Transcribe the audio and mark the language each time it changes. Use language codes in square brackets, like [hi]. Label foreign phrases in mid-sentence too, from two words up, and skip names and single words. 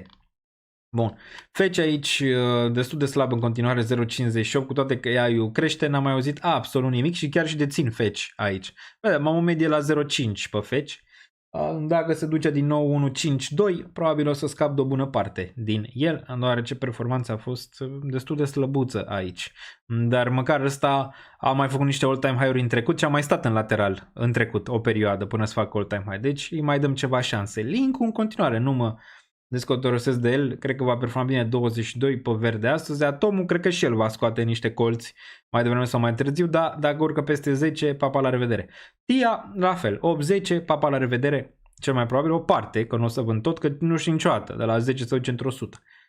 [ro] Bun, Fetch aici destul de slab în continuare, 0.58, cu toate că AI-ul crește, n-am mai auzit absolut nimic și chiar și dețin Fetch aici. Vedem, am o medie la 0.5 pe Fetch. Dacă se duce din nou 1.5.2, probabil o să scap de o bună parte din el, deoarece performanța a fost destul de slăbuță aici. Dar măcar ăsta a mai făcut niște [en] all-time high-uri [ro] în trecut și a mai stat în lateral în trecut o perioadă până să facă [en] all-time high. [ro] Deci îi mai dăm ceva șanse. Link-ul în continuare nu mă descotorosesc de el, cred că va performa bine 22 pe verde astăzi. Atomul cred că și el va scoate niște colți mai devreme sau mai târziu, dar dacă urcă peste 10, papa la revedere. TIA, la fel, 8-10, papa la revedere, cel mai probabil o parte, că nu o să vând tot, că nu știu niciodată, de la 10 să duce într-o 100.